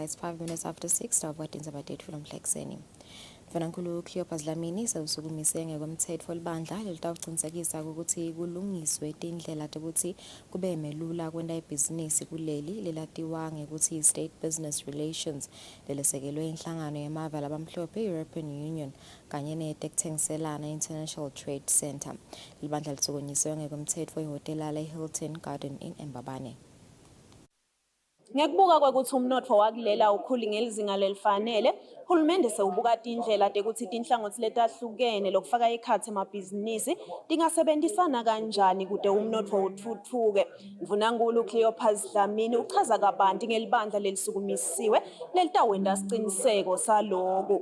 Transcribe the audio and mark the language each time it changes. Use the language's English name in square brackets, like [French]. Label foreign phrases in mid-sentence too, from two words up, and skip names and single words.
[English] It's 5 minutes after 6. [Swati] Sawubuka tindzaba tetfu lomhlexeni. Mfanankulu Cleopas Dlamini sewusukumise ngekomthetho libandla lelitawucinisekisa ukuthi kulungiswe tindlela ukuthi kube melula kwenta ibhizinisi kuleli lelatiwa ngekuthi State Business Relations lelesekelwe inhlangano yemave labamhlophe European Union kanye netekuthengiselana International Trade Center. Libandla lisukunyiswe ngekomthetho ihotela le Hilton Garden Inn eMbabane. Ngekubuka kwekuthi umnotfo wakulela ukhuli ngelizinga lelifanele, uhulumende sewubuka indlela tekuthi tinhlangothi letahlukene lokufaka ekhatsi emabhizinisi tingasebenzisana kanjani kude umnotfo uthuthuke. Mvunankulu Cleopas Dlamini uchaza kabanti ngelibandla lelisukumisiwe lelitawenta siciniseko saloko.